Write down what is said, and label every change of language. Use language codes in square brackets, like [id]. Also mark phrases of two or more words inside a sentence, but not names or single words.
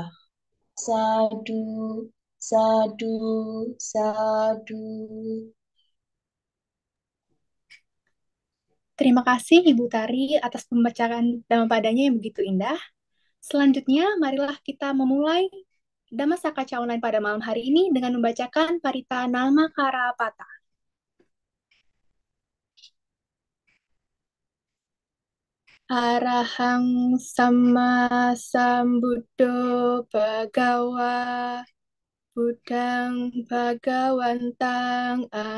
[pi] Sadu, sadu, sadu. [id] Terima kasih Ibu Tari atas pembacaan Dhammapadanya yang begitu indah. Selanjutnya, marilah kita memulai Dhammasaka Online pada malam hari ini dengan membacakan Parita Nama Karapata. [pi] Arahang Sama Sambuddho Bhagawa Buddhang Bhagawantang